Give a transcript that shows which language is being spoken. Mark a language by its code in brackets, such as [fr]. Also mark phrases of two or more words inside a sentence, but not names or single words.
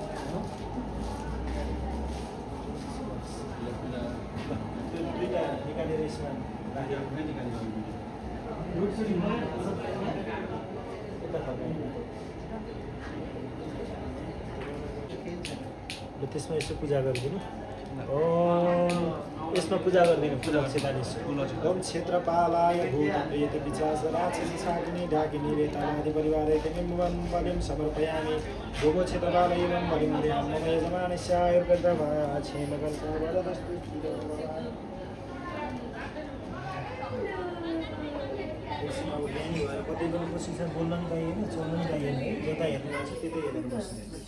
[ne] त्यो दुईवटा निकालेर यसमा राखेर निकालेर त्यसमा यसो पूजा गरिदिनु यसमा पूजा गरिदिनु पूजा [sa] ओम क्षेत्रपालाय भूत प्रेत पिशाच राक्षसी शाकिनी ढाकिनी रेतालादि परिवारे निम्बं बलिं समर्पयामि भोगो क्षेत्रपाल एवं बलिं देहं मम यजमानस्य आयुर्वेदवा क्षेमकल्पो वरदस्तु [ne] कति बेला प्रशिक्षण बोल्न पनि पाइएन चल्न पनि पाइएन है जता हेर्नु भएको छ त्यतै हेरेर बस्ने